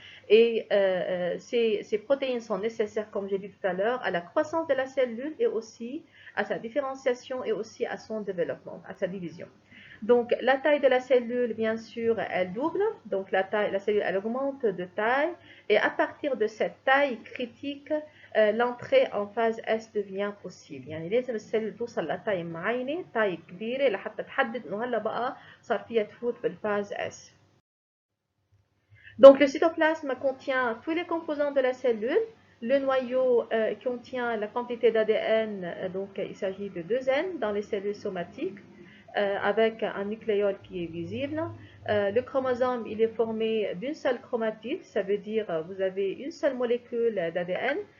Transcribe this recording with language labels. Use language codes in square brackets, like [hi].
[fr] Et ces protéines sont nécessaires, comme j'ai dit tout à l'heure, à la croissance de la cellule et aussi à sa différenciation et aussi à son développement, à sa division. Donc, la taille de la cellule, bien sûr, elle double. Donc, la cellule, elle augmente de taille. Et à partir de cette taille critique, l'entrée en phase S devient possible. [ar] يعني لازم السيلول توصل لتاي معينة، تاي كبيرة لحتى تحدد إنه هلا بقى صار فيها تفوت بالphase S. [fr] Donc, le cytoplasme contient tous les composants de la cellule. Le noyau contient la quantité d'ADN, donc il s'agit de 2 N dans les cellules somatiques, avec un nucléole qui est visible. Le chromosome, il est formé d'une seule chromatide, ça veut dire vous avez une seule molécule d'ADN.